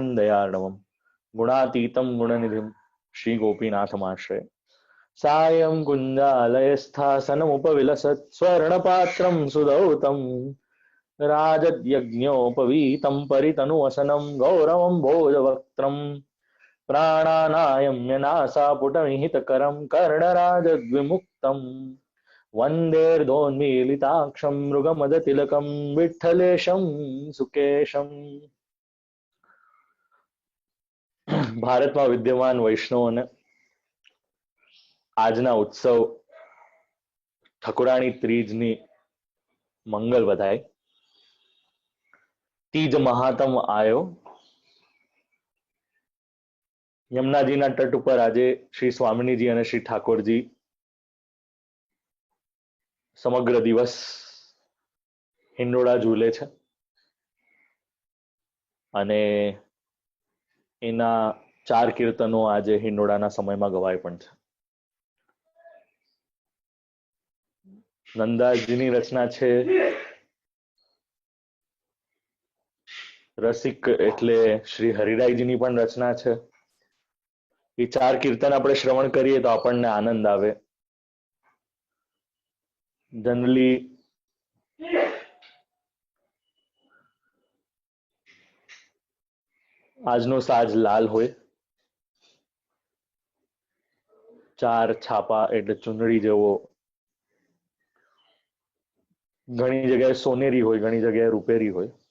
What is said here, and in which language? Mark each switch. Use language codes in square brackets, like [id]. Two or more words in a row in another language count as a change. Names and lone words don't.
[sa] दयार्णवं गुणातीतं गुणनिधिं श्री गोपीनाथमाश्रये सायं कुञ्जालयस्थासनमुपविलसत् स्वर्णपात्रं सुदौतं राजद्यज्ञोपवीतं परितनुवसनं गौरवं भोजवक्त्रं प्राणानायम्य नासापुटमिहितकरं कर्णराजद्विमुक्तं वन्देर्धोन्मीलिताक्षं मृगमदतिलकं विठ्ठलेशं सुकेशम्। [gu] ભારતમાં વિદ્યમાન વૈષ્ણવોને આજના ઉત્સવ ઠકુરાણી ત્રીજની મંગલ વધાય। તીજ મહાત્મ આયો। યમુનાજીના તટ પર આજ શ્રી સ્વામિનીજી ઔર શ્રી ઠાકુરજી સમગ્ર દિવસ હિંડોળા ઝૂલે છે અને એના 4 કીર્તનો આજ હિંડોળાના સમયમાં ગવાય પણ છે। નંદાજીની રચના છે રસિક એટલે શ્રી હરિરાયજીની પણ રચના છે। [hi] ये 4 कीर्तन [gu] આપણે શ્રવણ કરીએ તો આપણને આનંદ આવે। जनरली આજનો સાજ લાલ હોય, 4 છાપા એટલે ચુંદડી જેવો, ઘણી જગ્યાએ સોનેરી હોય, ઘણી જગ્યાએ રૂપેરી હોય